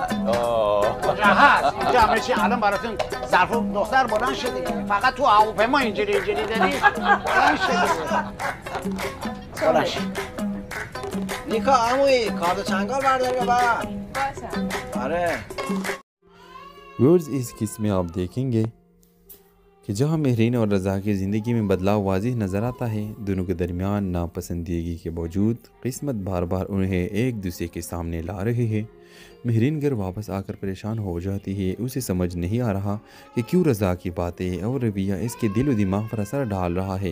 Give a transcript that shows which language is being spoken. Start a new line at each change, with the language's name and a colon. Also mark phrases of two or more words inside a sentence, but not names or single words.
Persian: کجا هست؟ اینجا همه چی الان براتون ظرف دختر بلند شد دیگه. فقط تو هواپیما اینجوری دادی. بلند شد. نیکا عمویی کارت چنگال بردار ببر. آره.
Urdu: ویورز اس کس میں آپ دیکھیں گے کہ جہاں مہرین اور رضا کی زندگی میں بدلاؤ واضح نظر آتا ہے، دونوں کے درمیان ناپسندیدگی کے باوجود قسمت بار بار انہیں ایک دوسرے کے سامنے لا رہی ہے. مہرین گھر واپس آکر پریشان ہو جاتی ہے۔ اسے سمجھ نہیں آ رہا کہ کیوں رضا کی باتیں اور رویہ اس کے دل و دماغ پر اثر ڈال رہا ہے.